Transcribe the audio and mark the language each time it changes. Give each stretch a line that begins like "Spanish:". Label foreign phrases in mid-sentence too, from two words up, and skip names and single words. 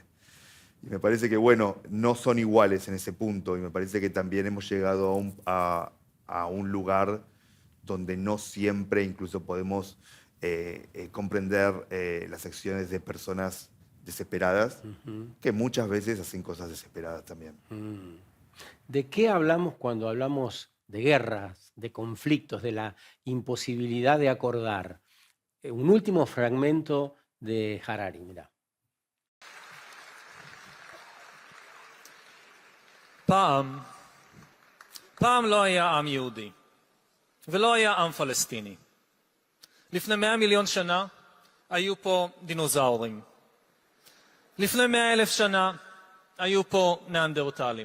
Spanish: Y me parece que, bueno, no son iguales en ese punto, y me parece que también hemos llegado a un lugar donde no siempre incluso podemos comprender las acciones de personas desesperadas, que muchas veces hacen cosas desesperadas también. ¿De qué hablamos cuando hablamos de guerras, de conflictos, de la imposibilidad de acordar? Un último fragmento de Harari, mirá.
Hebrew: פעם לא היה עם יהודי, ולא היה עם פלסטיני. לפני 100 מיליון שנה היו פה דינוזאורים. לפני 100,000 שנה היו פה ניאנדרטלים.